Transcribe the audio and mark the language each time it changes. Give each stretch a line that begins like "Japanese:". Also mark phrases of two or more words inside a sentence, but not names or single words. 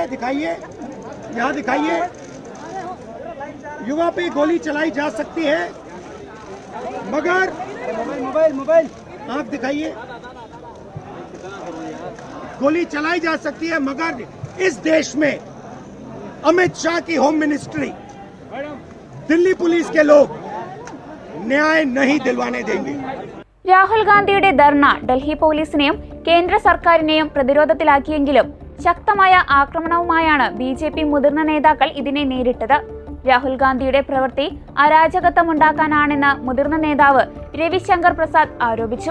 Hindi: दिखाइए, यहाँ दिखाइए, युवा पे गोली चलाई जा सकती है, मगर मोबाइल आंख दिखाइए, गोली चलाई जा सकती है, मगर इस देश में अमित शाह की होम मिनिस्ट्री, दिल्ली पुलिस के लोग न्याय नहीं दिलवाने देंगे।
Malayalam: രാഹുൽ ഗാന്ധിയുടെ ധർണ ഡൽഹി പോലീസിനെയും കേന്ദ്ര സർക്കാരിനെയും പ്രതിരോധത്തിലാക്കിയെങ്കിലും ശക്തമായ ആക്രമണവുമായാണ് BJP മുതിർന്ന നേതാക്കൾ ഇതിനെ നേരിട്ടത്. രാഹുൽ ഗാന്ധിയുടെ പ്രവൃത്തി അരാജകത്വമുണ്ടാക്കാനാണെന്ന് മുതിർന്ന നേതാവ് രവിശങ്കർ പ്രസാദ് ആരോപിച്ചു.